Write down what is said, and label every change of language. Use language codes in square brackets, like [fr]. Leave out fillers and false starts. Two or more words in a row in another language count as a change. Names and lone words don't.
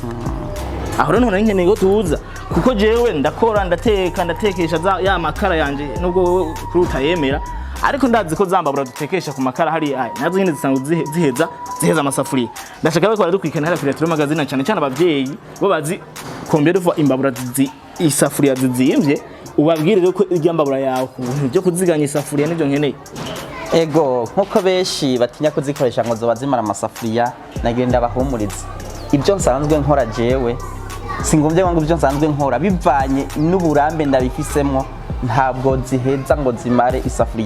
[rn] Aho rero none nkeneye ko tuza kuko jewe ndakora ndatekesha za ya makara yanje nubwo kuri utayemera ariko ndazi ko zambabura dutekesha ku makara hari nazo nyine zisanzwe ziheza amasafuriya. Ndashaka ko dukwikana hera kuri Iratiro Magazine cyane cyane abavyeyi bo bazi [fr] combien de fois [rn] imbabura isafuriya zizimvye ubabwire ko irya mbabura yawe byo kuziganya isafuriya nivyo nkeneye. Ego nkuko beshi batinya kuzikoresha ngo zoba zimara amasafuriya nagenda bahumuriza ibyo nsanzwe nkora jewe singumvye ngo ibyo nsanzwe nkora bivanye n'uburambe ndabifisemo ntabwo ziheza ngo zimare isafuriya.